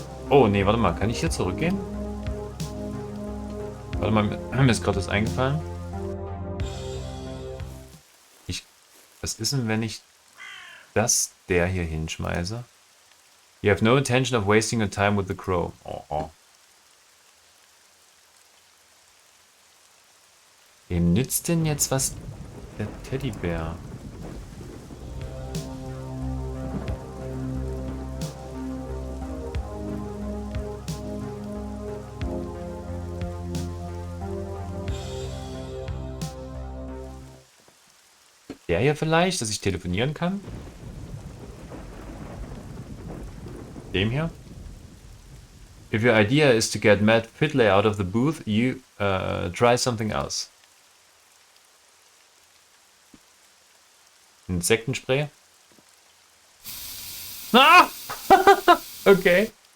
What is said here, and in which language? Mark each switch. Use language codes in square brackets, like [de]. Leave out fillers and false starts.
[de] Oh, nee, warte mal. Kann ich hier zurückgehen? Warte mal, mir ist gerade was eingefallen. Was ist denn, wenn ich der hier hinschmeiße? [en] You have no intention of wasting your time with the crow. Oh. [de] Wem nützt denn jetzt was der Teddybär? Der hier vielleicht, dass ich telefonieren kann? Dem hier? [en] If your idea is to get Matt Fiddler out of the booth, you try something else. [de] Insektenspray? Ah! Okay.